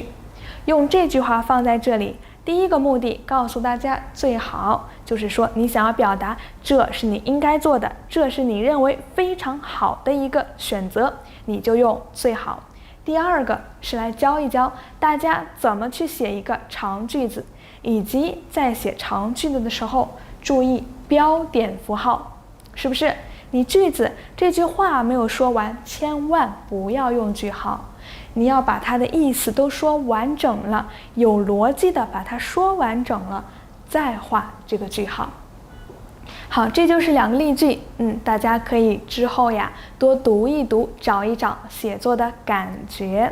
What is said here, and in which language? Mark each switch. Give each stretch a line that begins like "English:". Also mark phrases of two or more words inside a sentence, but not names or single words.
Chinese: 用這句話放在這裡，第一個目的告訴大家，最好就是說你想要表達這是你應該做的，這是你認為非常好的一個選擇，你就用最好。第二個是來教一教大家怎麼去寫一個長句子，以及在寫長句子的時候注意標點符號，是不是？你句子這句話沒有說完，千萬不要用句號，你要把它的意思都說完整了，有邏輯的把它說完整了，再畫這個句號。好，這就是2個例句，大家可以之後呀多讀一讀，找一找寫作的感覺。